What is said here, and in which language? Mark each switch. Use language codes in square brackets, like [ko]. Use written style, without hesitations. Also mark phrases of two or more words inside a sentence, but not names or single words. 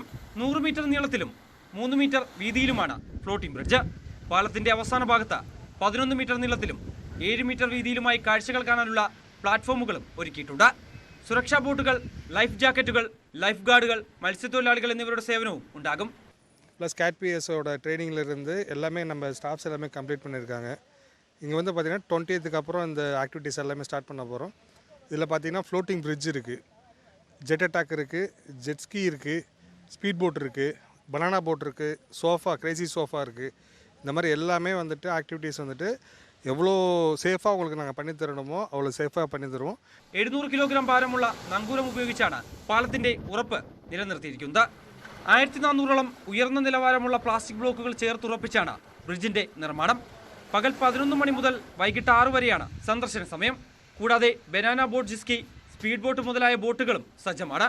[ml] 100 മീറ്റർ നീളത്തിലും 3 മീറ്റർ വീതിയിലുമാണ് [en] floating bridge. [ml] പാലത്തിന്റെ അവസാന ഭാഗത്ത് 11 മീറ്റർ നീളത്തിലും 7 മീറ്റർ വീതിയിലുമായി കാഴ്ചകൾ കാണാനുള്ള പ്ലാറ്റ്ഫോമുകളും ഒരുക്കിയിട്ടുണ്ട്. സുരക്ഷാ ബോട്ടുകൾ, [en] life jackets, life guards, [ml] മത്സ്യത്തൊഴിലാളികൾ എന്നിവരുടെ സേവനവും ഉണ്ടാകും. [ta] ப்ளஸ் கேட்பிஎஸோட ட்ரைனிங்லேருந்து எல்லாமே நம்ம ஸ்டாஃப்ஸ் எல்லாமே கம்ப்ளீட் பண்ணியிருக்காங்க. இங்கே வந்து பார்த்திங்கன்னா 20th அப்புறம் இந்த ஆக்டிவிட்டீஸ் எல்லாமே ஸ்டார்ட் பண்ண போகிறோம். இதில் பார்த்திங்கன்னா [en] floating bridge [ta] இருக்குது, [en] jet attack [ta] இருக்குது, [en] jet ski [ta] இருக்குது, [en] speed boat [ta] இருக்குது, [en] banana boat [ta] இருக்குது, சோஃபா, [en] crazy sofa [ta] இருக்குது. இந்த மாதிரி எல்லாமே வந்துட்டு ஆக்டிவிட்டீஸ் வந்துட்டு எவ்வளோ சேஃபாக உங்களுக்கு நாங்கள் பண்ணித்தரணுமோ அவ்வளோ சேஃபாக பண்ணி தருவோம். [ml] 700 കിലോഗ്രാം ഭാരമുള്ള നങ്കൂരം ഉപയോഗിച്ചാണ് പാലത്തിന്റെ ഉറപ്പ് നിലനിർത്തിയിരിക്കുന്നത്. 1400ഓളം ഉയർന്ന നിലവാരമുള്ള [en] plastic blocks [ml] ചേർത്തുറപ്പിച്ചാണ് ബ്രിഡ്ജിന്റെ നിർമ്മാണം. പകൽ 11 മണി മുതൽ വൈകിട്ട് 6 വരെയാണ് സന്ദർശന സമയം. കൂടാതെ [en] banana boat, [ml] ജിസ്കി, [en] speed boat [ml] മുതലായ ബോട്ടുകളും സജ്ജമാണ്.